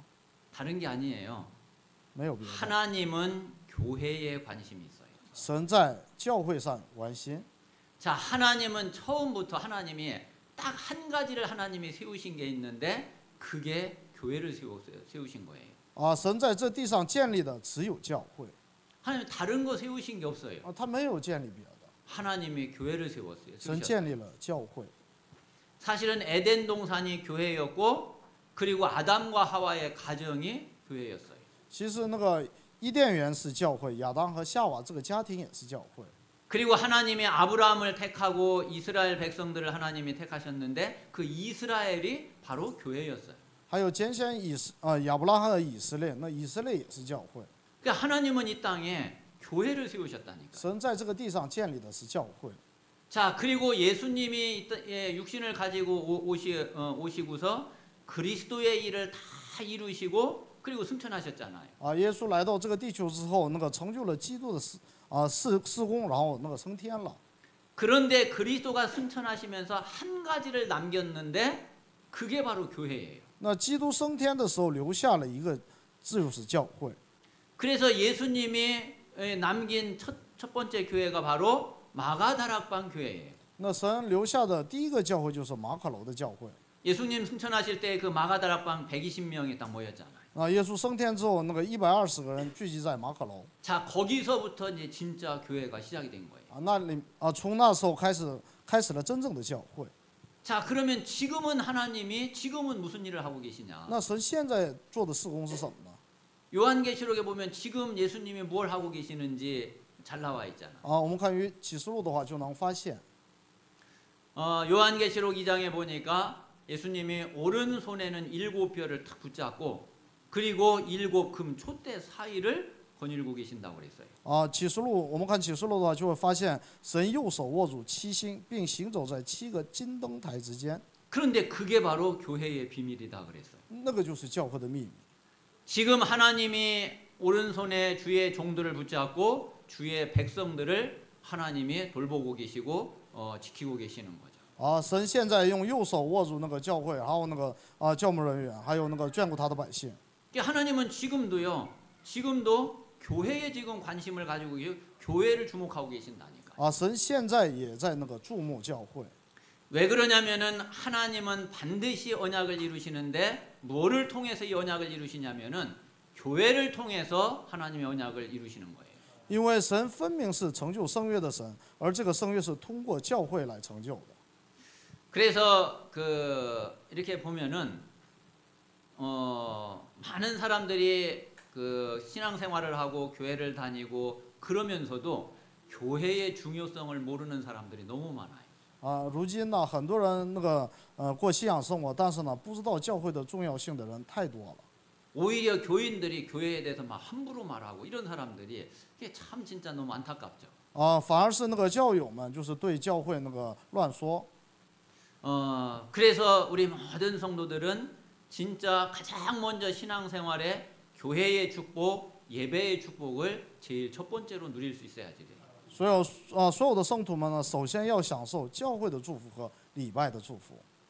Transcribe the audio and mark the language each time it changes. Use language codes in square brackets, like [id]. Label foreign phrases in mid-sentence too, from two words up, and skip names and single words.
[ko] 다른 게 아니에요. [zh] 没有别的。 [ko] 하나님은 교회에 관심이 있어요. [zh] 神在教会上关心。 [ko] 자, 하나님은 처음부터 하나님이 딱 한 가지를 하나님이 세우신 게 있는데 그게 교회를 세우신 거예요. [zh] 神在这地上建立的只有教会。 [ko] 하나님 다른 거 세우신 게 없어요. [zh] 他没有建立别的。 [ko] 하나님이 교회를 세웠어요. [zh] 神建立了教会。 [ko] 사실은 에덴 동산이 교회였고 그리고 아담과 하와의 가정이 교회였어요. [zh] 其实那个伊甸园是教会，亚当和夏娃这个家庭也是教会。 [ko] 그리고 하나님이 아브라함을 택하고 이스라엘 백성들을 하나님이 택하셨는데 그 이스라엘이 바로 교회였어요. [zh] 还有拣选亚伯拉罕和以色列，那以色列也是教会。 [ko] 그러니까 하나님은 이 땅에 교회를 세우셨다니까. [zh] 神在这个地上建立的是教会。 [ko] 자, 그리고 예수님이 육신을 가지고 오시고서 그리스도의 일을 다 이루시고 그리고 승천하셨잖아요. [zh] 耶稣来到这个地球之后，那个成就了基督的事工，然后那个升天了。 [ko] 그런데 그리스도가 승천하시면서 한 가지를 남겼는데 그게 바로 교회예요. [zh] 那基督升天的时候留下了一个，这就是教会。 [ko] 그래서 예수님이 남긴 첫 번째 교회가 바로 마가다락방 교회예요. [zh] 那神留下的第一个教会就是马可楼的教会。 [ko] 예수님 승천하실 때 그 마가다락방 120명이 딱 모였잖아요. [zh] 啊，耶稣升天之后，那个120个人聚集在马可楼。 [ko] 자, 거기서부터 이제 진짜 교회가 시작이 된 거예요. [zh] 啊，那里啊，从那时候开始了真正的教会。 [ko] 자, 그러면 지금은 하나님이 지금은 무슨 일을 하고 계시냐? [zh] 那神现在做的事工是什么呢？ [ko] 요한계시록에 보면 지금 예수님이 뭘 하고 계시는지 잘 나와 있잖아. [zh] 啊，我们看于启示录的话就能发现， [ko] 요한계시록 2장에 보니까 예수님이 오른손에는 7뼈를 탁 붙잡고 그리고 7금 촛대 사이를 거닐고 계신다고 그랬어요. [zh] 啊，启示录我们看启示录的话就会发现，神右手握住7星，并行走在7个金灯台之间。 [ko] 그런데 그게 바로 교회의 비밀이다 그랬어요. [zh] 那个就是教会的秘密。 [ko] 지금 하나님이 오른손에 주의 종들을 붙잡고 주의 백성들을 하나님이 돌보고 계시고 지키고 계시는 거죠. [zh] 啊，神现在用右手握住那个教会，还有那个教牧人员，还有那个眷顾他的百姓。 [ko] 하나님은 지금도 교회에 지금 관심을 가지고 교회를 주목하고 계신다니까. [zh] 啊，神现在也在那个注目教会。 [ko] 왜 그러냐면은 하나님은 반드시 언약을 이루시는데 뭐를 통해서 이 언약을 이루시냐면은 교회를 통해서 하나님의 언약을 이루시는 거예요. [zh] 因为神分明是成就圣约的神，而这个圣约是通过教会来成就的。 [ko] 그래서 이렇게 보면은 많은 사람들이 그 신앙생활을 하고 교회를 다니고 그러면서도 교회의 중요성을 모르는 사람들이 너무 많아요. [zh] 啊，如今呢，很多人那个过信仰生活，但是呢，不知道教会的重要性的人太多了。 [ko] 오히려 교인들이 교회에 대해서 막 함부로 말하고 이런 사람들이 이게 참 진짜 너무 안타깝죠. [zh] 啊，反而是那个教友们，就是对教会那个乱说。 [ko] 그래서 우리 모든 성도들은 진짜 가장 먼저 신앙생활에 교회의 축복, 예배의 축복을 제일 첫 번째로 누릴 수 있어야지 돼요. [zh] 所有的圣徒们呢，首先要享受教会的祝福和礼拜的祝福。